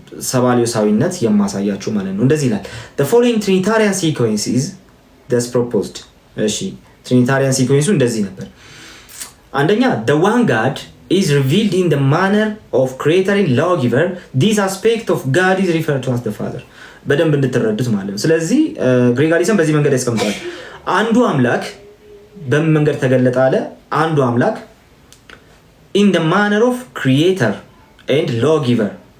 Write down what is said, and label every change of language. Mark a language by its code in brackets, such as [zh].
[am] ሰባሊዮሳዊነት የማሳያችሁ ማለት ነው። እንደዚህ ይላል [en] the following trinitarian sequence is thus proposed። [am] እሺ ትሪኒታሪያን ሲኩዌንሱ እንደዚህ ነበር። አንደኛ [en] the one God is revealed in the manner of creator and lawgiver. This aspect of God is referred to as the Father. [am] በደንብ እንድትረዱት ማለት ነው። ስለዚህ ግሬግ አሊሰን በዚህ መንገድ ያስቀምጠዋል። አንዱ አምላክ በምን መንገድ ተገለጠ አለ? አንዱ አምላክ [en] in the manner of creator and lawgiver.